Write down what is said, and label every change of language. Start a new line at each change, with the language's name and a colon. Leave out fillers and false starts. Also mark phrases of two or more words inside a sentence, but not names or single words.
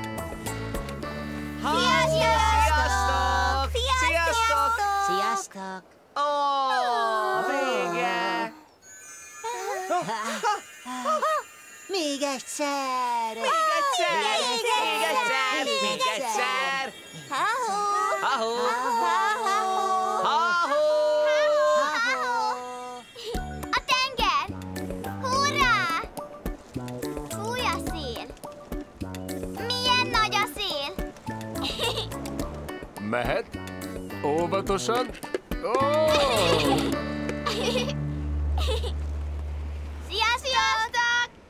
Hungarian: Sziasztok! Sziasztok! Sziasztok! Ó, vége! Még egyszer! Még egyszer! Még egyszer! Még egyszer! Ha-ho! Ha-ho! Ha-ho! Ha-ho! A tenger! Hurrá! Fúj a szél! Milyen nagy a szél! Mehet? Óvatosan. Ó! Sziasztok!